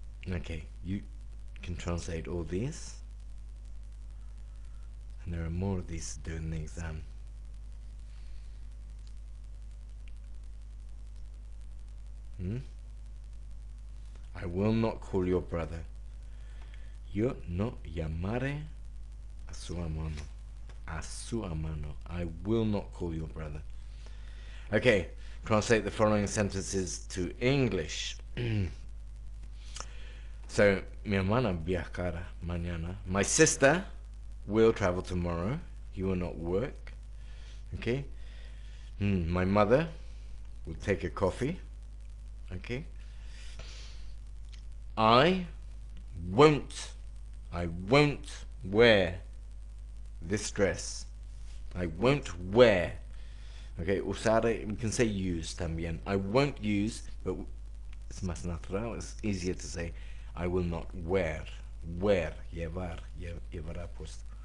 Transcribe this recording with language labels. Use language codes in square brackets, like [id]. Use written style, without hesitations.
[en] Okay, you can translate all these. And there are more of these to do in the exam. I will not call your brother. [es] Yo no llamaré a su hermano. A su hermano. [en] I will not call your brother. Okay, translate the following sentences to English. [es] So, mi hermana viajará mañana. [en] My sister will travel tomorrow. You will not work. Okay. My mother will take a coffee. Okay. I won't wear this dress. I won't wear. Okay, usar, we can say use [es] también. [en] I won't use, but it's [es] más [en] natural, it's easier to say I will not wear. Wear, [es] llevar, llevará puesto.